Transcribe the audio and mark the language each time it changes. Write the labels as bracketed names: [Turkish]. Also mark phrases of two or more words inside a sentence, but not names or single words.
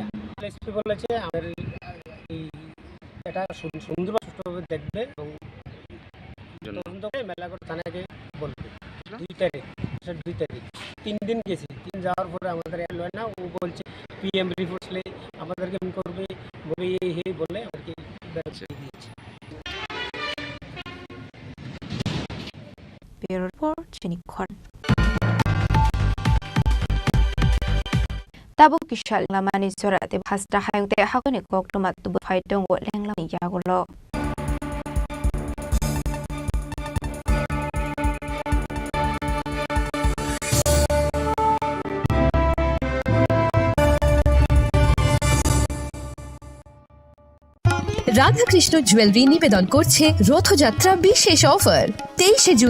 [Bangla] এসপি বলেছে আমাদের এই এটা সুন্দরভাবে সুষ্ঠুভাবে দেখবে এবং তদন্ত করে মেলাঘর থানাকে বলবে। 2 তারিখ 3 দিন গেছি, 3 যাওয়ার পরে আমাদের লয় না, ও বলছে পিএম রিপোর্ট আসলে আমাদেরকে করবে বলে এই বলে আমাদেরকে দিয়েছে। [English] Bureau Report, [Kok Borok] Chini Khorang. Tabuk kishal lamani sora te bhasta hayung te hakone kok tomat tu phai tong go lenglam ya golo. [Bangla] রাধাকৃষ্ণ জুয়েলারি নিবেদন করছে রথযাত্রা বিশেষ অফার 23 জুন